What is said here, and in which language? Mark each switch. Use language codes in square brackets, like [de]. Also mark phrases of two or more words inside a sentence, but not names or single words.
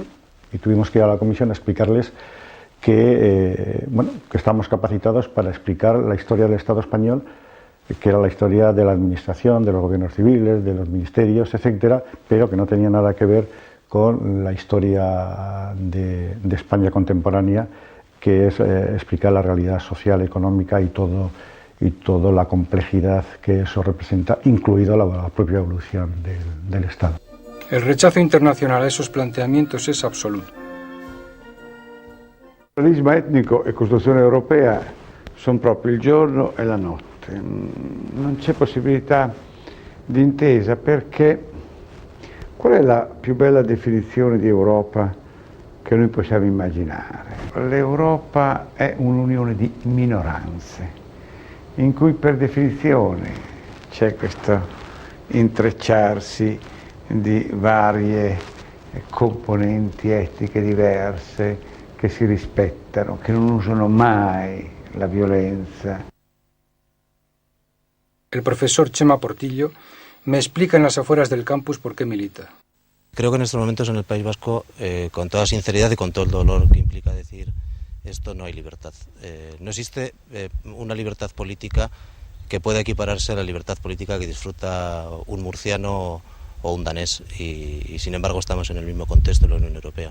[es] Y tuvimos que ir a la comisión a explicarles que estamos capacitados para explicar la historia del Estado Español, que era la historia de la administración, de los gobiernos civiles, de los ministerios, etcétera, pero que no tenía nada que ver con la historia de España contemporánea, que es explicar la realidad social, económica y toda la complejidad que eso representa, incluido la propia evolución del Estado. El rechazo internacional a esos planteamientos es absoluto. [it] Il pluralismo etnico e Costituzione europea sono proprio il giorno e la notte. Non c'è possibilità di intesa, perché qual è la più bella definizione di Europa che noi possiamo immaginare? L'Europa è un'unione di minoranze, in cui per definizione c'è questo intrecciarsi di varie componenti etniche diverse, che si rispettano, che non usano mai la violenza. [es] El profesor Chema Portillo me explica en las afueras del campus por qué milita. Creo que en estos momentos en el País Vasco, con toda sinceridad y con todo el dolor que implica decir esto, no hay libertad. No existe una libertad política que pueda equipararse a la libertad política que disfruta un murciano o un danés y sin embargo estamos en el mismo contexto de la Unión Europea.